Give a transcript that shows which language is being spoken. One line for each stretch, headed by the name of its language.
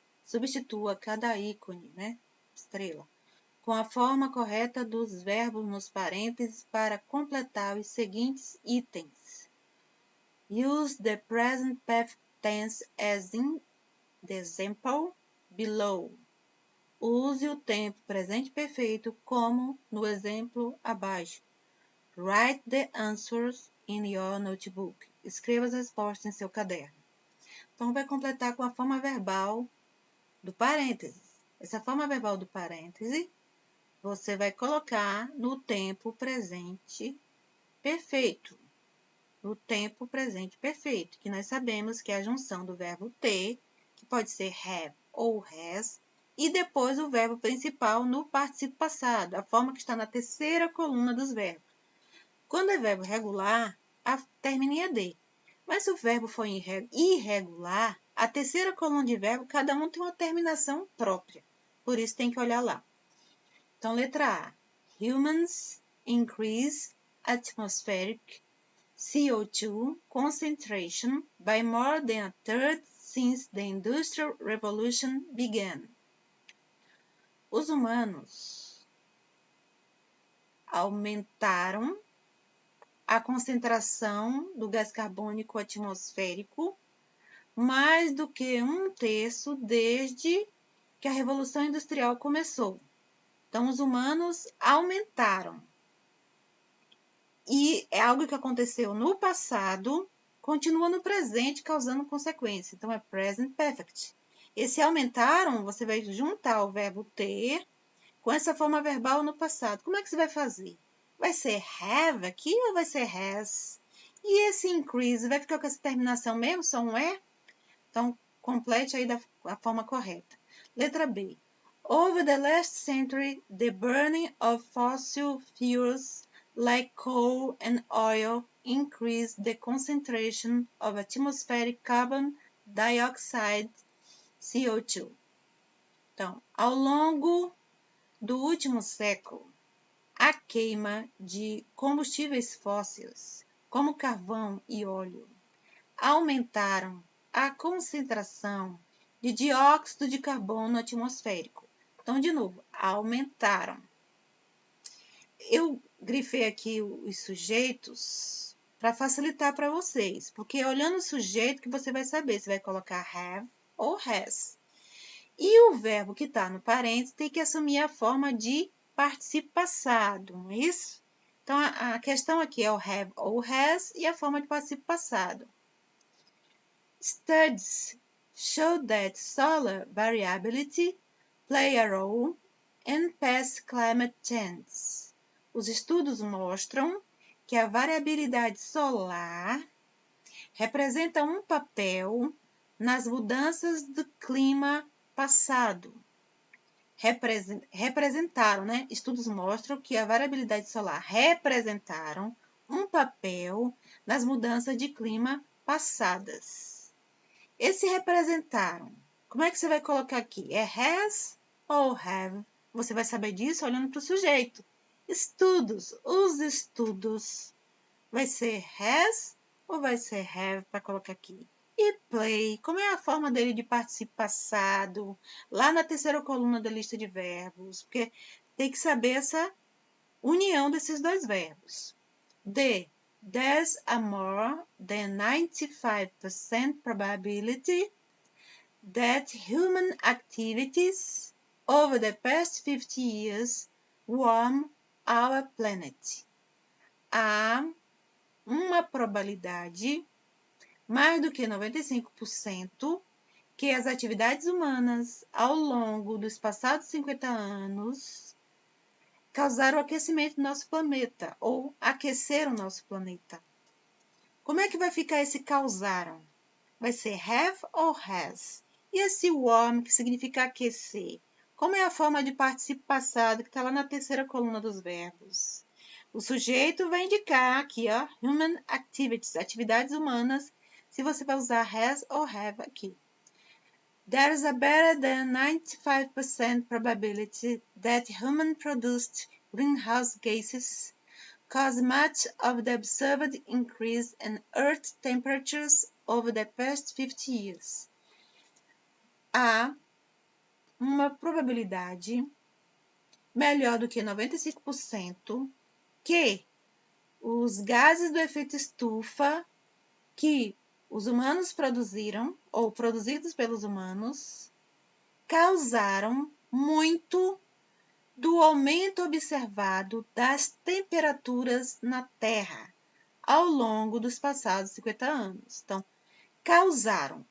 Portuguese: Substitua cada ícone, estrela, com a forma correta dos verbos nos parênteses para completar os seguintes itens.
English: Use the present perfect tense as in the example below.
Portuguese: Use o tempo presente perfeito como no exemplo abaixo.
English: Write the answers in your notebook.
Portuguese: Escreva as respostas em seu caderno. Então, vai completar com a forma verbal do parênteses. Essa forma verbal do parêntese, você vai colocar no tempo presente perfeito. No tempo presente perfeito, que nós sabemos que é a junção do verbo ter, que pode ser have ou has, e depois o verbo principal no particípio passado, a forma que está na terceira coluna dos verbos. Quando é verbo regular, termina em ed. Mas se o verbo for irregular, a terceira coluna de verbo, cada um tem uma terminação própria. Por isso tem que olhar lá. Então, letra A.
English: Humans increase atmospheric CO2 concentration by more than a third since the Industrial Revolution began.
Portuguese: Os humanos aumentaram a concentração do gás carbônico atmosférico mais do que 1/3 desde que a Revolução Industrial começou. Então, os humanos aumentaram. E é algo que aconteceu no passado, continua no presente, causando consequência. Então, é present perfect. Esse aumentaram, você vai juntar o verbo ter com essa forma verbal no passado. Como é que você vai fazer? Vai ser have aqui ou vai ser has? E esse increase vai ficar com essa terminação mesmo, só um é? Então, complete aí da forma correta. Letra B.
English: Over the last century, the burning of fossil fuels like coal and oil increased the concentration of atmospheric carbon dioxide, CO2.
Portuguese: Então, ao longo do último século, a queima de combustíveis fósseis, como carvão e óleo, aumentaram a concentração de dióxido de carbono atmosférico. Então, de novo, aumentaram. Eu grifei aqui os sujeitos para facilitar para vocês, porque olhando o sujeito que você vai saber se vai colocar have ou has. E o verbo que está no parênteses tem que assumir a forma de particípio passado, não é isso? Então, a questão aqui é o have ou has e a forma de particípio passado.
English: Studies show that solar variability play a role in past climate change.
Portuguese: Os estudos mostram que a variabilidade solar representa um papel nas mudanças do clima passado. Representaram, Estudos mostram que a variabilidade solar representaram um papel nas mudanças de clima passadas. Esse representaram, como é que você vai colocar aqui? É has ou have? Você vai saber disso olhando para o sujeito. Estudos, os estudos. Vai ser has ou vai ser have para colocar aqui? E play, como é a forma dele de participio passado, lá na terceira coluna da lista de verbos, porque tem que saber essa união desses dois verbos. D.
English: There's a more than 95% probability that human activities over the past 50 years warm our planet.
Portuguese: Há uma probabilidade mais do que 95% que as atividades humanas ao longo dos passados 50 anos causaram o aquecimento do nosso planeta ou aqueceram o nosso planeta. Como é que vai ficar esse causaram? Vai ser have ou has? E esse warm, que significa aquecer? Como é a forma de participo passado que está lá na terceira coluna dos verbos? O sujeito vai indicar aqui, ó,
English: human activities,
Portuguese: atividades humanas, se você vai usar has ou have aqui.
English: There is a better than 95% probability that human-produced greenhouse gases cause much of the observed increase in Earth temperatures over the past 50 years.
Portuguese: Há uma probabilidade melhor do que 95% que os gases do efeito estufa que os humanos produziram, ou produzidos pelos humanos, causaram muito do aumento observado das temperaturas na Terra ao longo dos passados 50 anos. Então, causaram.